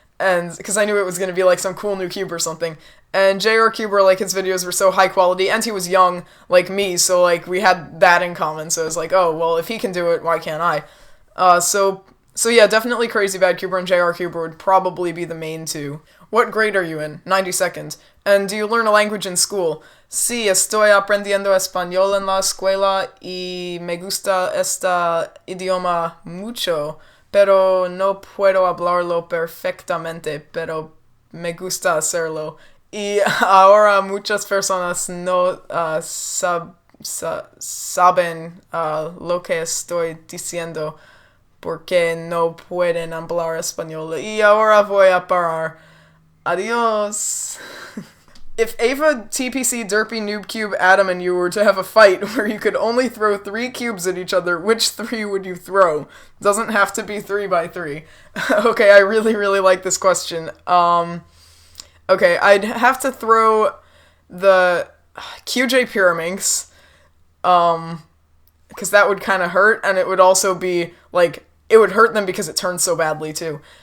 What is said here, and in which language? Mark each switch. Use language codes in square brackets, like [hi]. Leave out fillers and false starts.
[en] and because I knew it was going to be like some cool new cube or something. And JRCuber, like, his videos were so high quality, and he was young, like me, so, like, we had that in common, so I was like, oh, well, if he can do it, why can't I? So yeah, definitely Crazy Bad Cuber and JRCuber would probably be the main two. What grade are you in? 92nd. And do you learn a language in school? [es] Sí, estoy aprendiendo español en la escuela y me gusta este idioma mucho, pero no puedo hablarlo perfectamente, pero me gusta hacerlo. Y ahora muchas personas no saben lo que estoy diciendo porque no pueden hablar español. Y ahora voy a parar. Adios. [en] If Ava, TPC, Derpy, Noob Cube, Adam, and you were to have a fight where you could only throw 3 cubes at each other, which 3 would you throw? Doesn't have to be 3 by 3. Okay, I really, really like this question. Okay, I'd have to throw the QJ Pyraminx, because that would kind of hurt, and it would also be, like, it would hurt them because it turns so badly, too.